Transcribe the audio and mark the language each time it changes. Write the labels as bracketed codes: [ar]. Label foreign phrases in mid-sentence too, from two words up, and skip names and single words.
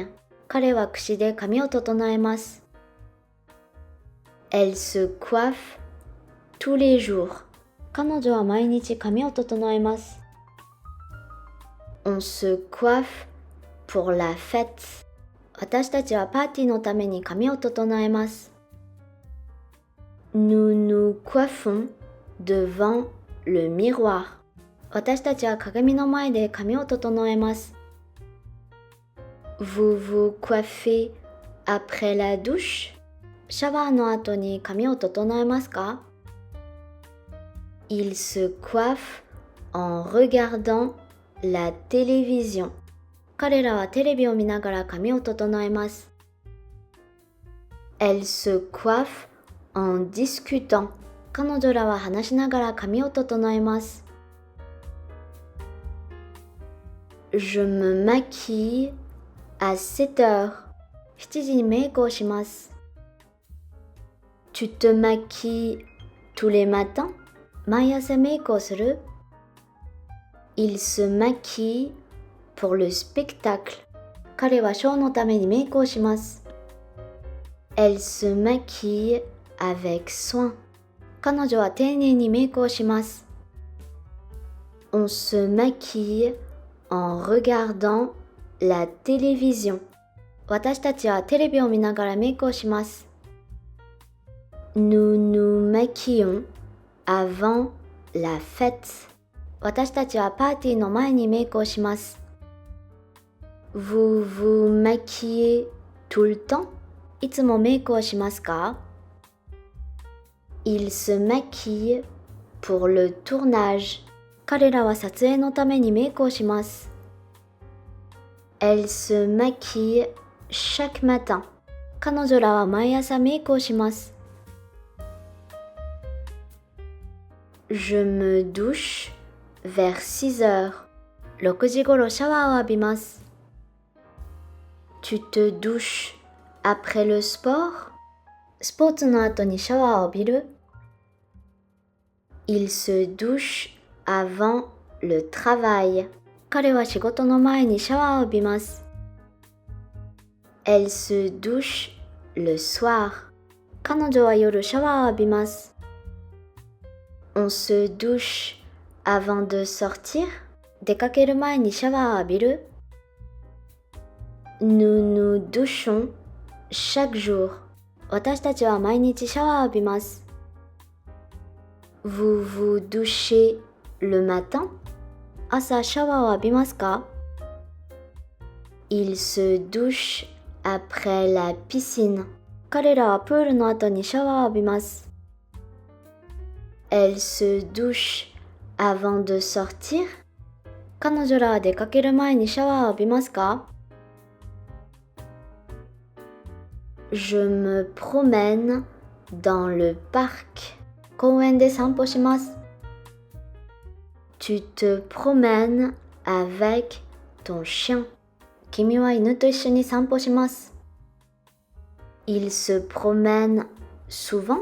[ja] 彼は櫛で髪を整えます。 [fr] Elle se coiffe tous les jours. [ja] 彼女は毎日髪を整えます。 [fr] On se coiffe pour la fête. [ja] 私たちはパーティーのために髪を整えます。 [fr] Nous nous coiffons devant le miroir. [ja] 私たちは鏡の前で髪を整えます。 [fr] Vous vous coiffez après la douche? [ja] シャワーの後に髪を整えますか？ [fr] Il se coiffe en regardant la télévision. [ja] 彼らはテレビを見ながら髪を整えます。 [fr] Elle se coiffe en discutant. [ja] 彼女らは話しながら髪を整えます。 [fr] Je me maquille à 7 heures. [ja] 7 時にメイクをします。 [fr] Tu te maquilles tous les matins? [ja] 毎朝メイクをする？ [fr] Il se maquille pour le spectacle. [ja] 彼はショーのためにメイクをします。 [fr] Elle se maquille avec soin. [ja] 彼女は丁寧にメイクをします。 [fr] On se maquille en regardant la télévision. [ja] 私たちはテレビを見ながらメイクをします。 [fr] Nous nous maquillons avant la fête. [ja] 私たちはパーティーの前にメイクをします。 [fr] Vous vous maquillez tout le temps? [ja] いつもメイクをしますか？ [fr] Il se maquille pour le tournage. [ja] 彼らは撮影のためにメイクをします。 [fr] Elle se maquille chaque matin. [ja] 彼女らは毎朝メイクをします。 [fr] Je me douche vers 6 heures. [ja] 6 時ごろシャワーを浴びます。 [fr] Tu te douches après le sport? [ja] スポーツの後にシャワーを浴びる？ [fr] Il se douche avant le travail. [ja] 彼は仕事の前にシャワーを浴びます。 [fr] Elle se douche le soir. [ja] 彼女は夜シャワーを浴びます。 [fr] On se douche avant de sortir? [ja] 出かける前にシャワーを浴びる？ [fr] Nous nous douchons chaque jour. [ja] 私たちは毎日シャワーを浴びます。 [fr] Vous vous douchez le matin? [ja] 朝シャワーを浴びますか？ [fr] Il se douche après la piscine. [ja] 彼らはプールの後にシャワーを浴びます。 [fr] Elle se douche avant de sortir? [ja] 彼女らは出かける前にシャワーを浴びますか？ [fr] Je me promène dans le parc. [ja] 公園で散歩します。 [fr] Tu te promènes avec ton chien. [ja] 君は犬と一緒に散歩します。 [fr] Il se promène souvent?